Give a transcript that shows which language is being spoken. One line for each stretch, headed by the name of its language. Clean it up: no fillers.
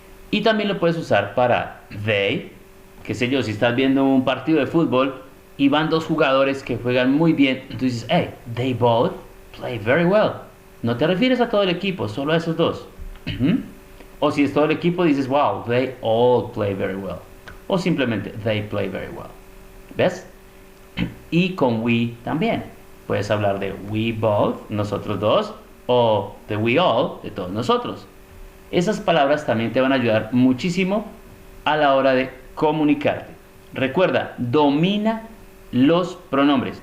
Spanish: Y también lo puedes usar para they. Qué sé yo, si estás viendo un partido de fútbol y van 2 jugadores que juegan muy bien, entonces dices,
English: hey, they both play very well.
Spanish: No te refieres a todo el equipo, solo a esos 2. O si es todo el equipo, dices,
English: wow, they all play very well.
Spanish: O simplemente,
English: they play very well.
Spanish: ¿Ves? Y con we también. Puedes hablar de we both, nosotros dos, o de we all, de todos nosotros. Esas palabras también te van a ayudar muchísimo a la hora de comunicarte. Recuerda, domina los pronombres.